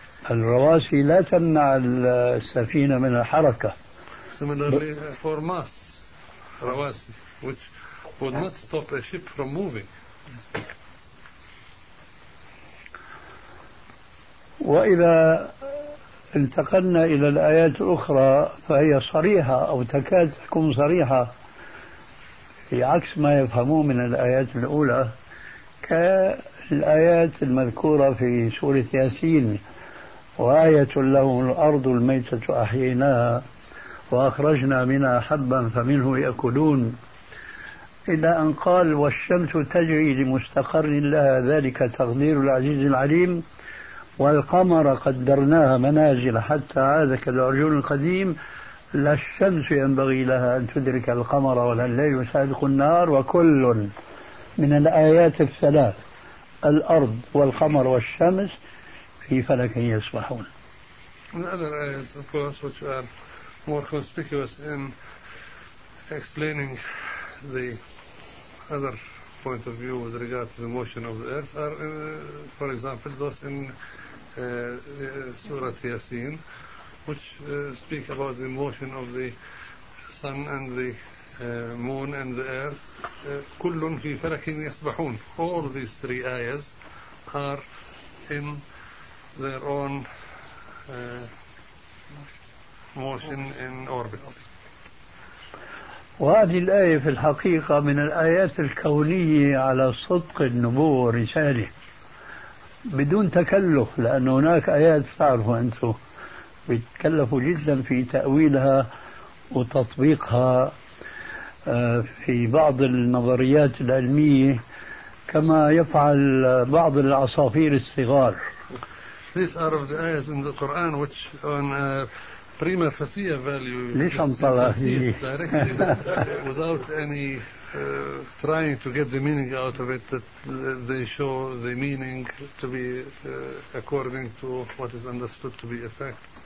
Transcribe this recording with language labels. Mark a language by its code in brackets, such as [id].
[ar] الرواسي لا تمنع السفينة من الحركة. [en] Similarly for masts, رواسي, which would not stop a ship from moving. [ar] وإذا انتقلنا إلى الآيات الأخرى فهي صريحة أو تكاد تكون صريحة في عكس ما يفهمون من الآيات الأولى، كالآيات المذكورة في سورة ياسين: وآية لهم الأرض الميتة أحييناها وأخرجنا منها حبا فمنه يأكلون، إلى أن قال: والشمس تجري لمستقر لها ذلك تقدير العزيز العليم، والقمر قدرناها منازل حتى عاد كالعرجون القديم، لا الشمس ينبغي لها أن تدرك القمر ولا الليل سابق النهار. وكل من الآيات الثلاث الأرض والقمر والشمس في فلك يسبحون. [en] Another ayah, of course, which are more conspicuous in explaining the other point of view with regard to the motion of the earth, are, for example, those in Surah Yasin, which speak about the motion of the sun and the moon and the earth. [ar] كل في فلك يسبحون. [en] All these three ayahs are in their own motion in orbit. [ar] وهذه الآية في الحقيقة من الآيات الكونية على صدق النبوة والرسالة بدون تكلف، لأن هناك آيات تعرفوا أنتم بتكلفوا جدا في تأويلها وتطبيقها في بعض النظريات العلمية كما يفعل بعض العصافير الصغار. [en] These are of the ayahs in the Quran which on a prima facie value without any trying to get the meaning out of it, that they show the meaning to be according to what is understood to be a fact.